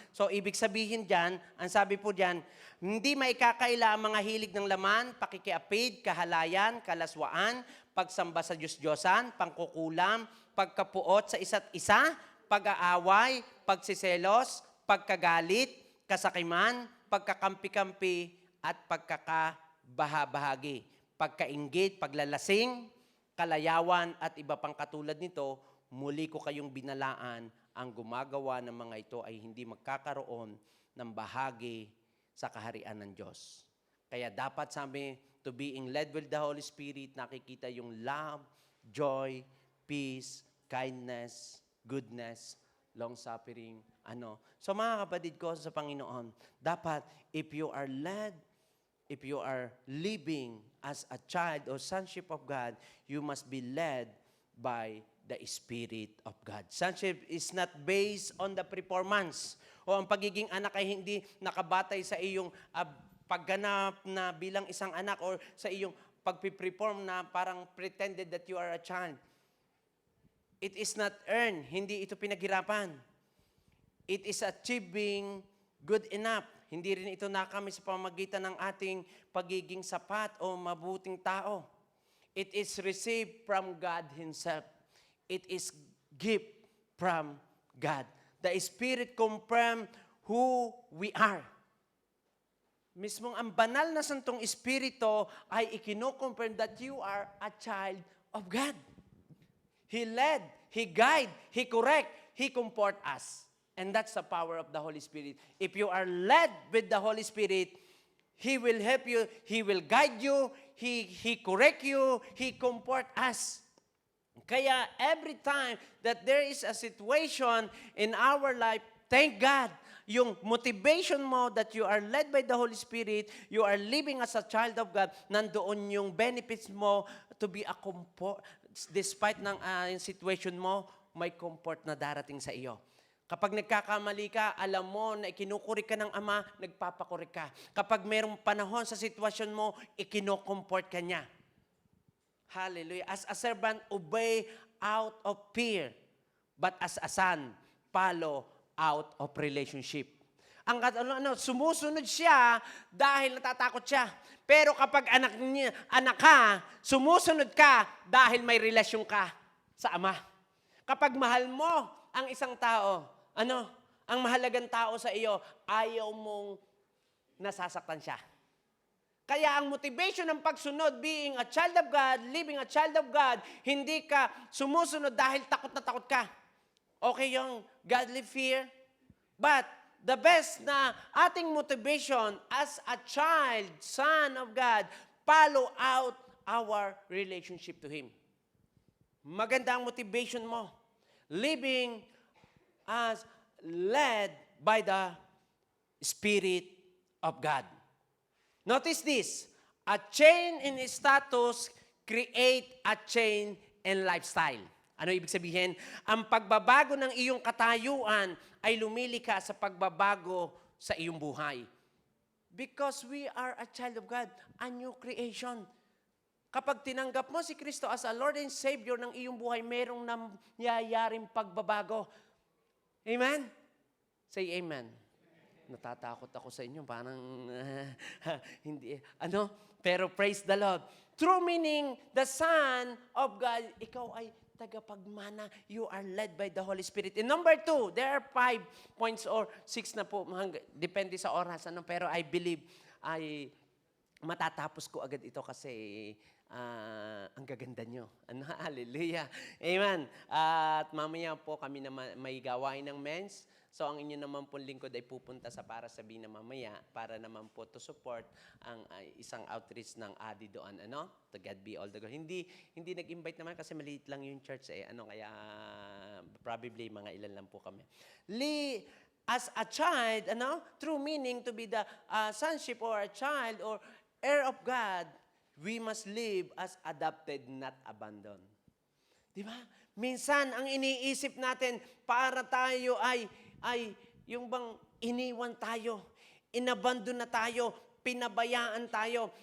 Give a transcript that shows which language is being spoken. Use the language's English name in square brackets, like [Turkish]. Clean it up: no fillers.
[Filipino] So, ibig sabihin dyan, ang sabi po dyan, hindi maikakaila ang mga hilig ng laman, pakikiapid, kahalayan, kalaswaan, pagsamba sa Diyos-Diyosan, pangkukulam, pagkapuot sa isa't isa, pag-aaway, pagsiselos, pagkagalit, kasakiman, pagkakampi-kampi, at pagkakabahabahagi, pagkainggit, paglalasing, kalayawan, at iba pang katulad nito, muli ko kayong binalaan, ang gumagawa ng mga ito ay hindi magkakaroon ng bahagi sa kaharian ng Diyos. Kaya dapat sabi, [English] to being led with the Holy Spirit, [Filipino] nakikita yung [English] love, joy, peace, kindness, goodness, long-suffering, [Filipino] So mga kapatid ko sa Panginoon, dapat [English] if you are led, if you are living as a child or sonship of God, you must be led by the Spirit of God. Sonship is not based on the performance. [Filipino] O ang pagiging anak ay hindi nakabatay sa iyong pagganap na bilang isang anak or sa iyong pagpiperform na parang [English] pretended that you are a child. It is not earned. [Filipino] Hindi ito pinaghirapan. [English] It is achieving good enough. [Filipino] Hindi rin ito nakamit sa pamamagitan ng ating pagiging sapat o mabuting tao. [English] It is received from God Himself. It is gift from God. The Spirit confirm who we are. [Filipino] Mismong ang banal na Santong Espiritu ay ikino-confirm [English] that you are a child of God. He led, He guide, He correct, He comfort us. And that's the power of the Holy Spirit. If you are led with the Holy Spirit, He will help you, He will guide you, He correct you, He comfort us. Kaya every time that there is a situation in our life, thank God, [Filipino] yung motivation mo [English] that you are led by the Holy Spirit, you are living as a child of God, [Filipino] nandoon yung benefits mo [English] to be a comfort. [Filipino] Despite ng situation mo, may comfort na darating sa iyo. Kapag nagkakamali ka, alam mo na ikinukurik ka ng Ama, nagpapakurik ka. Kapag mayroong panahon sa sitwasyon mo, ikinokomfort ka niya. [English] Hallelujah. As a servant, obey out of fear. But as a son, follow out of relationship. [Filipino] Sumusunod siya dahil natatakot siya. Pero kapag anak ka, sumusunod ka dahil may relasyon ka sa Ama. Kapag mahal mo ang isang tao, ang mahalagang tao sa iyo, ayaw mong nasasaktan siya. Kaya ang motivation ng pagsunod, [English] being a child of God, [Filipino] living a child of God, hindi ka sumusunod dahil takot na takot ka. [English] Okay yung godly fear? But the best na ating motivation as a child, son of God, follow out our relationship to Him. [Filipino] Maganda ang motivation mo. [English] Living as led by the Spirit of God. Notice this, a change in status create a change in lifestyle. [Filipino] Ano ibig sabihin? Ang pagbabago ng iyong katayuan ay lumilika sa pagbabago sa iyong buhay. [English] Because we are a child of God, a new creation. [Filipino] Kapag tinanggap mo si Kristo [English] as a Lord and Savior [Filipino] ng iyong buhay, merong nangyayaring pagbabago. Amen? Say amen. Natatakot ako sa inyo, parang hindi, pero [English] praise the Lord. True meaning, the Son of God, [Filipino] ikaw ay tagapagmana. [English] You are led by the Holy Spirit. And number 2, there are 5 points or 6 [Filipino] na po. Depende sa oras. Pero I believe ay matatapos ko agad ito kasi ang gaganda nyo. Hallelujah. Amen. At mamaya po kami na may gawain ng men's. So ang inyo naman po lingkod ay pupunta sa Para Sabina mamaya para naman po to support ang isang outreach ng ADI doon. [English] To God be all the glory. [Filipino] Hindi nag-invite naman kasi maliit lang yung church kaya probably mga ilan lang po kami. [English] As a child, true meaning to be the sonship or a child or heir of God, we must live as adopted, not abandoned. [Filipino] Di ba? Minsan, ang iniisip natin, para tayo ay yung bang iniwan tayo, inabandon na tayo, pinabayaan tayo.